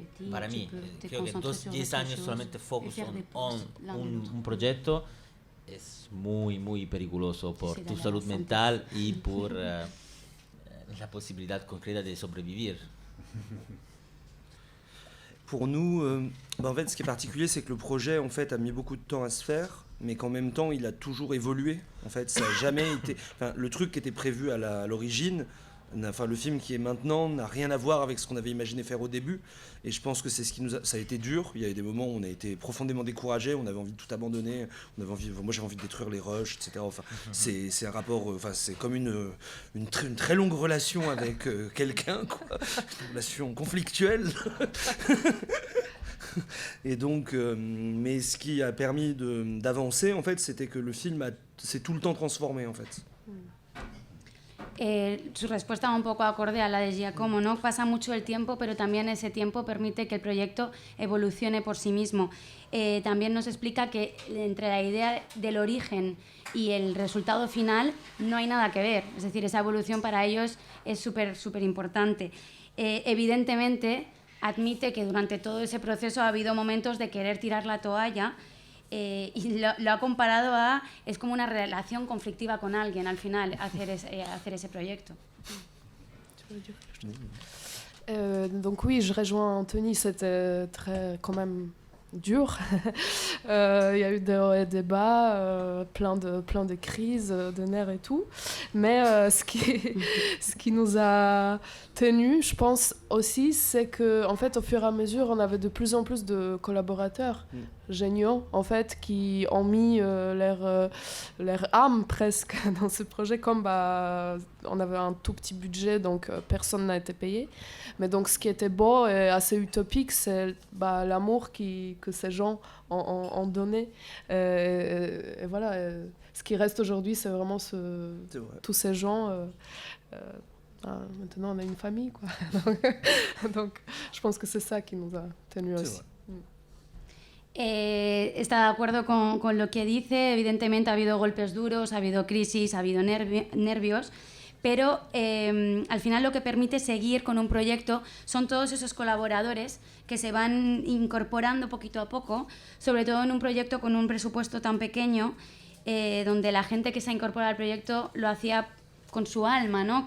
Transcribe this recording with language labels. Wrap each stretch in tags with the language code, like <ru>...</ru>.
<es>Para mí, creo que 10 años solamente focus en un proyecto es muy, muy peligroso por tu salud mental y por la posibilidad concreta de sobrevivir.</es> <fr>Pour nous, en fait, ce qui est particulier, c'est que le projet, en fait, a mis beaucoup de temps à se faire, mais qu'en même temps, il a toujours évolué. En fait, ça n'a jamais été... Enfin, le truc qui était prévu à l'origine, enfin, le film qui est maintenant, n'a rien à voir avec ce qu'on avait imaginé faire au début. Et je pense que c'est ce qui nous a... Ça a été dur. Il y a eu des moments où on a été profondément découragés, on avait envie de tout abandonner, moi j'avais envie de détruire les rushs, etc. Enfin, c'est un rapport... Enfin, c'est comme une très longue relation avec quelqu'un, quoi. Une relation conflictuelle. Et donc, mais ce qui a permis d'avancer, en fait, c'était que le film s'est tout le temps transformé, en fait.</fr> <es>Su respuesta va un poco acorde a la de Giacomo, ¿no? Pasa mucho el tiempo, pero también ese tiempo permite que el proyecto evolucione por sí mismo. También nos explica que entre la idea del origen y el resultado final no hay nada que ver. Es decir, esa evolución para ellos es súper importante. Evidentemente, admite que durante todo ese proceso ha habido momentos de querer tirar la toalla y lo ha comparado a... Es como una relación conflictiva con alguien al final, hacer ese proyecto.</es> <fr>Donc oui, je rejoins Anthony, c'était quand même dur. Il y a eu des hauts et des bas, plein de crises, de nerfs et tout. Mais ce qui nous a tenus, je pense aussi, c'est que en fait, au fur et à mesure, on avait de plus en plus de collaborateurs géniaux, en fait, qui ont mis leur âme presque dans ce projet. Comme on avait un tout petit budget, donc personne n'a été payé. Mais donc, ce qui était beau et assez utopique, c'est l'amour que ces gens ont donné. Et voilà, ce qui reste aujourd'hui, c'est vraiment tous ces gens. Maintenant, on a une famille, quoi. donc, je pense que c'est ça qui nous a tenus aussi.</fr> <es>Está de acuerdo con lo que dice. Evidentemente ha habido golpes duros, ha habido crisis, ha habido nervios, pero al final lo que permite seguir con un proyecto son todos esos colaboradores que se van incorporando poquito a poco, sobre todo en un proyecto con un presupuesto tan pequeño, donde la gente que se incorpora al proyecto lo hacía con su alma, ¿no?</es>